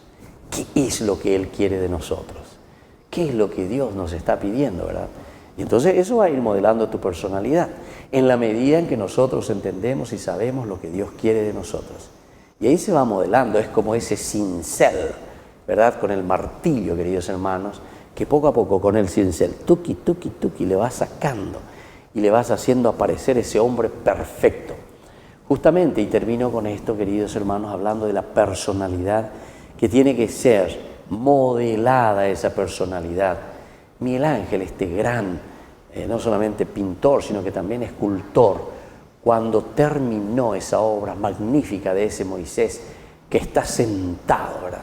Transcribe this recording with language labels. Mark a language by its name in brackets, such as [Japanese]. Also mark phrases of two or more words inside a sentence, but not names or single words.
[Spanish] ¿Qué es lo que Él quiere de nosotros? ¿Qué es lo que Dios nos está pidiendo, verdad? Y entonces eso va a ir modelando tu personalidad en la medida en que nosotros entendemos y sabemos lo que Dios quiere de nosotros. Y ahí se va modelando, es como ese cincel, ¿verdad? Con el martillo, queridos hermanos, que poco a poco con el cincel, tuqui, tuqui, tuqui, le vas sacando y le vas haciendo aparecer ese hombre perfecto. Justamente, y termino con esto, queridos hermanos, hablando de la personalidad que tiene que ser modelada, esa personalidad. Miguel Ángel, este gran, no solamente pintor, sino que también escultor, cuando terminó esa obra magnífica de ese Moisés que está sentado, ¿verdad?